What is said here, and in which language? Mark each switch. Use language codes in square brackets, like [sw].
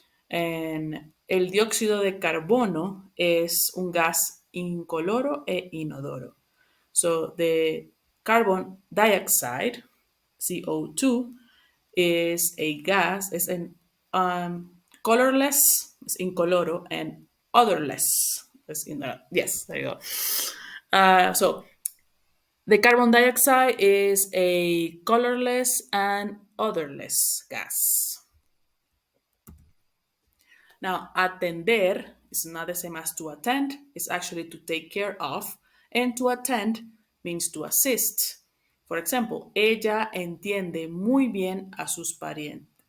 [es] And el dióxido de carbono es un gas incoloro e inodoro. [en] So the carbon dioxide, CO2, is a gas, is an colorless, is incoloro, and odorless. Yes, there you go. So the carbon dioxide is a colorless and odorless gas. Now, atender is not the same as to attend, it's actually to take care of, and to attend means to assist. For example, [es] ella entiende muy bien a sus parientes.